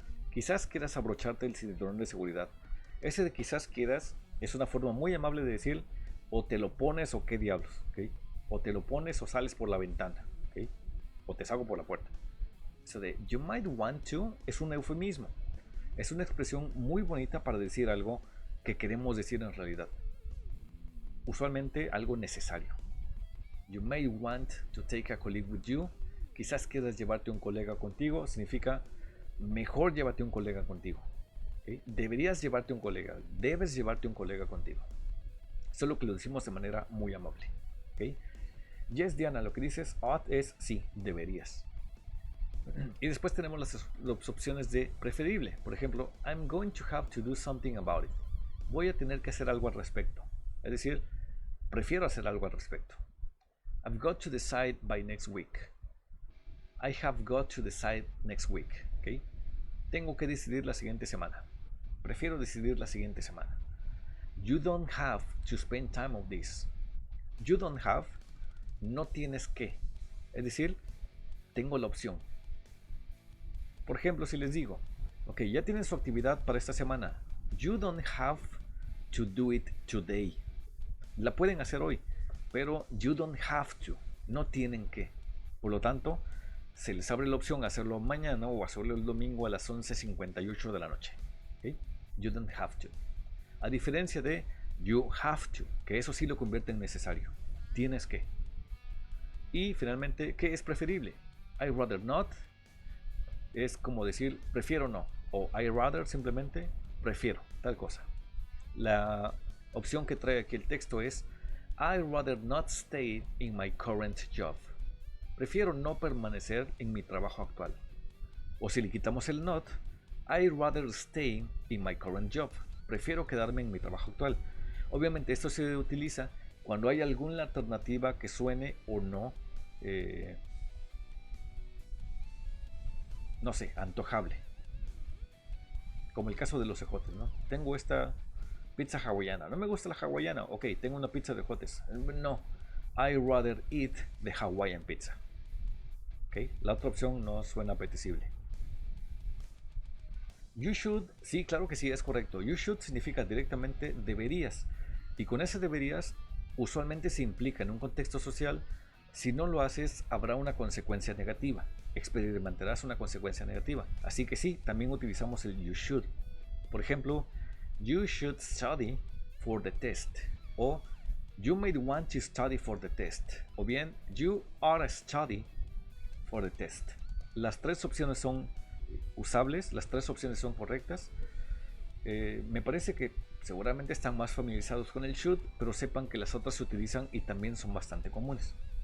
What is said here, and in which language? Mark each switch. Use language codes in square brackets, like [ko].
[es] Quizás quieras abrocharte el cinturón de seguridad. Ese de quizás quieras es una forma muy amable de decir o te lo pones o qué diablos, ¿okay? O te lo pones o sales por la ventana, ¿okay? O te salgo por la puerta. Eso de [en] you might want to [es] es un eufemismo, es una expresión muy bonita para decir algo que queremos decir en realidad. Usualmente algo necesario. [en] You may want to take a colleague with you. [es] Quizás quieras llevarte un colega contigo. Significa mejor llévate un colega contigo. ¿Okay? Deberías llevarte un colega. Debes llevarte un colega contigo. Solo que lo decimos de manera muy amable. ¿Okay? [en] Yes, [es] Diana, lo que dices ought es sí, deberías. Y después tenemos las opciones de preferible. Por ejemplo, [en] I'm going to have to do something about it. [es] Voy a tener que hacer algo al respecto. Es decir, prefiero hacer algo al respecto. [en] I've got to decide by next week. I have got to decide next week. [es] ¿Okay? Tengo que decidir la siguiente semana. Prefiero decidir la siguiente semana. [en] You don't have to spend time on this. You don't have, [es] no tienes que. Es decir, tengo la opción. Por ejemplo, si les digo, ok, ya tienen su actividad para esta semana. [en] You don't have to do it today. [es] La pueden hacer hoy, pero [en] you don't have to, [es] no tienen que. Por lo tanto, se les abre la opción a hacerlo mañana o hacerlo el domingo a las 11:58 de la noche. ¿Okay? [en] You don't have to. [es] A diferencia de [en] you have to, [es] que eso sí lo convierte en necesario. Tienes que. Y finalmente, ¿qué es preferible? [en] I rather not [es] es como decir prefiero no. O [en] I rather [es] simplemente prefiero tal cosa. La opción que trae aquí el texto es [en] I rather not stay in my current job. [es] prefiero no permanecer en mi trabajo actual. O si le quitamos el [en] not, I'd rather stay in my current job. [es] Prefiero quedarme en mi trabajo actual. Obviamente esto se utiliza cuando hay alguna alternativa que suene o no, no sé, antojable. Como el caso de los ejotes, ¿no? Tengo esta pizza hawaiana. No me gusta la hawaiana. Ok, tengo una pizza de ejotes. [en] No, I'd rather eat the Hawaiian pizza. [es] Ok, la otra opción no suena apetecible. [en] You should, [es] sí, claro que sí, es correcto. You should significa directamente deberías. Y con ese deberías, usualmente se implica en un contexto social. Si no lo haces, habrá una consecuencia negativa. Experimentarás una consecuencia negativa. Así que sí, también utilizamos el [en] you should. [es] Por ejemplo, [en] you should study for the test. O you may want to study for the test. [es] O bien, [en] you are study for the test. [es] Las tres opciones son usables, las tres opciones son correctas. Me parece que seguramente están más familiarizados con el should, pero sepan que las otras se utilizan y también son bastante comunes.